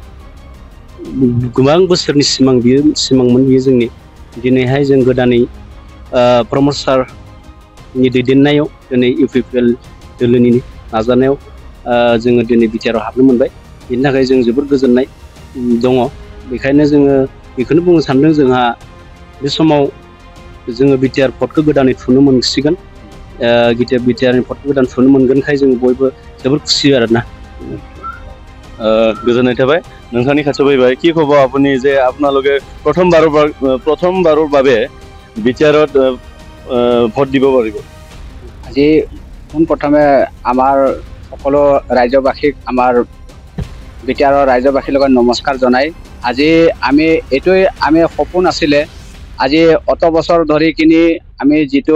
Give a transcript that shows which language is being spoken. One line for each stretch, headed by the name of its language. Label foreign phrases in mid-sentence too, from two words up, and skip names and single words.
Bodo: गोबां बोसोरनि सिमांमोन बियो जोंनि दिनैहाय जों गोदानै प्रमद सारनि दैदेननायाव दिनै इउपिपिएल दोलोनि नाजानायाव जोङो दिनै बिटिआरआव हाबनो मोनबाय बेनि थाखाय जों जोबोद गोजोननाय दङ बेखायनो जोङो बेखौनो बुंनो सानदों जोंहा बे समाव जोङो बिटिआर पदखौ गोदानै थुनो मोनसिगोन बिटिआरनि पदखौ गोदान थुनो मोनगोनखाय जों बयबो जोबोद खुसि आरोना गोजोननाय थाबाय नोंथांनि खाथियाव फैबाय
Assamese: কি ক'ব আপুনি যে আপোনালোকে প্ৰথমবাৰৰ বাবে বিটিআৰত ভোট দিব পাৰিব আজি পোনপ্ৰথমে আমাৰ সকলো ৰাজ্যবাসীক আমাৰ বিটিআৰৰ ৰাজ্যবাসীৰ লগত নমস্কাৰ জনাই আজি আমি সপোন আছিলে আজি অত বছৰ ধৰি কিনি আমি যিটো